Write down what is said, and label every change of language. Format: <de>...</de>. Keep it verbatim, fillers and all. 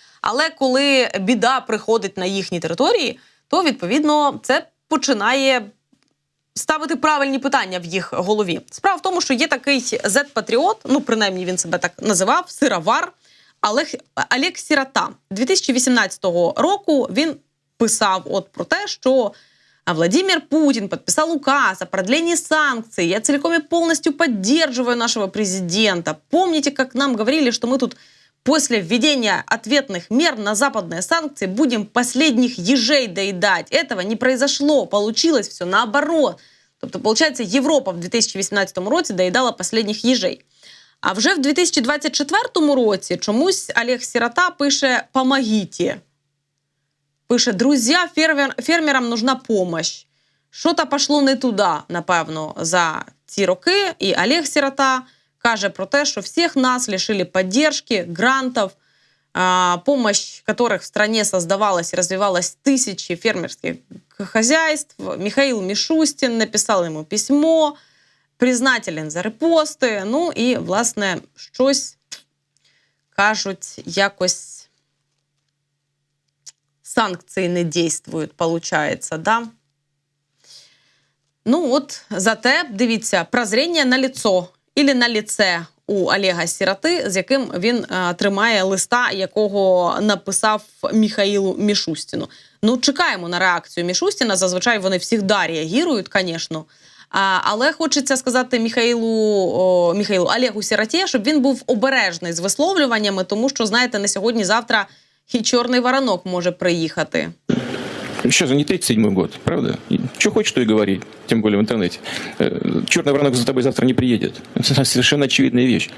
<uk>Але коли біда приходить на їхні території, то, відповідно, це починає ставити правильні питання в їх голові. Справа в тому, що є такий зет-патріот, ну, принаймні, він себе так називав, сировар, Олег, Олег Сирота. дві тисячі вісімнадцятого року він писав от про те, що А</uk> <ru>Владимир Путин подписал указ о продлении санкций. Я целиком и полностью поддерживаю нашего президента. Помните, как нам говорили, что мы тут после введения ответных мер на западные санкции будем последних ежей доедать. Этого не произошло, получилось все наоборот.</ru> <uk>Тобто, получается, Європа в дві тисячі вісімнадцятому році доїдала</uk> <ru>последних ежей.</ru> <uk>А вже в дві тисячі двадцять четвертому році чомусь Олег Сирота пише</uk> <ru>«помогите».</ru> <uk>Пише,</uk> <ru>друзья, фермер, фермерам нужна помощь.</ru> <uk>Що-то пішло не туди, напевно, за ці роки. І Олег Сирота каже про те, що всіх нас лишили підтримки, грантів, а,</uk> <ru>помощь, которых в стране создавалась и развивалась тысячи фермерских хозяйств.</ru> <uk>Михаил Мишустин написав йому письмо, признателен за репости. Ну і, власне, щось, кажуть, якось</uk> <ru>санкции не действуют, получается, да?</ru> <uk>Ну от, зате, дивіться, прозріння на лицо,</uk> <ru>или на лице</ru> <uk>у Олега Сироти, з яким він а, тримає листа, якого написав Михаїлу Мішустіну. Ну, чекаємо на реакцію Мішустіна, зазвичай вони завжди реагують, звісно. А, але хочеться сказати Михаїлу, о, Михаїлу Олегу Сироті, щоб він був обережний з висловлюваннями, тому що, знаєте, на сьогодні-завтра</uk> <ru>и черный воронок может проехать. Сейчас же не тридцать седьмой год, правда? Что хочешь, то и говори, тем более в интернете. Черный воронок за тобой завтра не приедет. Это совершенно очевидная вещь.</ru>